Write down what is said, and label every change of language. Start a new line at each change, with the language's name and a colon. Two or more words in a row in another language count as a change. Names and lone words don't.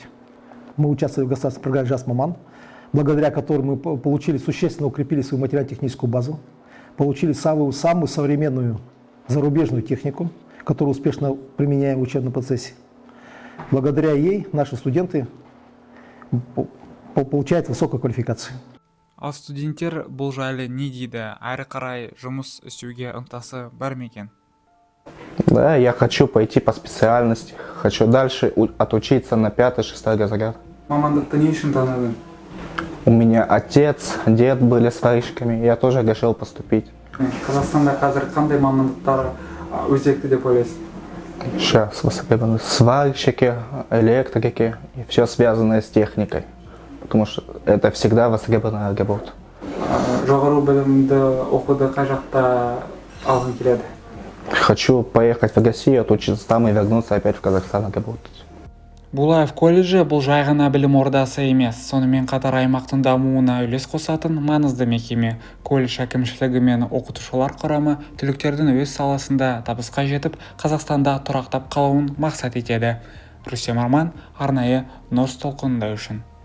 Russian: Мы участвовали в государственной программе «ЖАС Маман», благодаря которой мы существенно укрепили свою материально-техническую базу, получили самую современную зарубежную технику, которую успешно применяем в учебном процессе. Благодаря ей наши студенты получают высокую квалификацию.
Kazakh: Ал студенттер бұл жайлы не дейді? Әрі қарай жұмыс істеуге ынтасы бар ма екен?
Russian: Да, я хочу пойти по специальности, хочу дальше отучиться на 5-6 разряд.
Kazakh: Мамандықты не үшін таңдадың?
Russian: У меня отец, дед были сварщиками, я тоже решил поступить.
Kazakh: Қазақстанда қазір қандай мамандықтар өзекті деп ойлайсың?
Russian: Сейчас востребованы сварщики, электрики и все связанное с техникой, потому что это всегда востребованная работа.
Kazakh: Жоғары білімді оқуды қай жақта алғың келеді?
Russian: Хочу поехать в Россию, отучиться там и вернуться опять в Казахстан работать.
Kazakh: Булаев колледжі бұл жай ғана білім ордасы емес, сонымен қатар аймақтың дамуына үлес қосатын маңызды мекеме. Колледж әкімшілігі мен оқытушылар құрамы түлектердің өз саласында табысқа жетіп, Қазақстанда тұрақтап қалуын мақсат етеді. Рүстем Арман, арнайы Нұрс толқынында үшін.